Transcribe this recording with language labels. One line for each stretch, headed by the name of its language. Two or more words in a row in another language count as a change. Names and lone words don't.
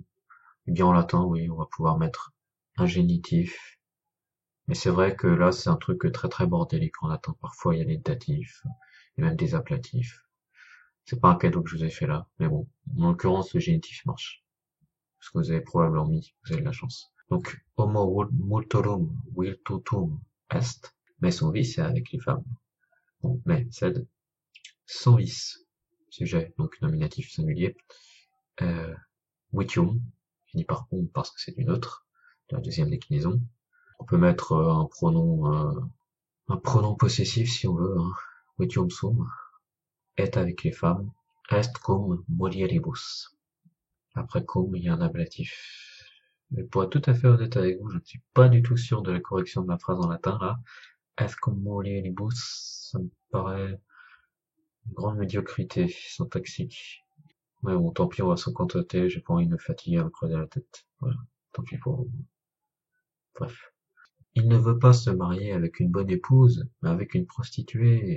French: Eh bien, en latin, oui, on va pouvoir mettre un génitif. Mais c'est vrai que là, c'est un truc très très bordélique en latin. Parfois, il y a des datifs, et même des ablatifs. C'est pas un cadeau que je vous ai fait là, mais bon. En l'occurrence, le génitif marche. Parce que vous avez probablement mis, vous avez de la chance. Donc,
Latin: homo multorum virtutum est,
French: mais son vice, c'est avec les femmes. Bon, mais, c'est sans vice. Sujet, donc nominatif singulier. Euh, Witium, finit par on parce que c'est du neutre, la deuxième déclinaison. On peut mettre un pronom possessif si on veut, hein.
Latin: Witium sum, est
French: avec les femmes,
Latin: est cum mulieribus.
French: Après cum, il y a un ablatif. Mais pour être tout à fait honnête avec vous, je ne suis pas du tout sûr de la correction de ma phrase en latin, là.
Latin: Est cum mulieribus,
French: ça me paraît une grande médiocrité syntaxique. Mais bon, tant pis, on va s'en contenter, j'ai pas envie de me fatiguer à me creuser la tête. Voilà. Tant pis pour vous. Bref. Il ne veut pas se marier avec une bonne épouse, mais avec une prostituée.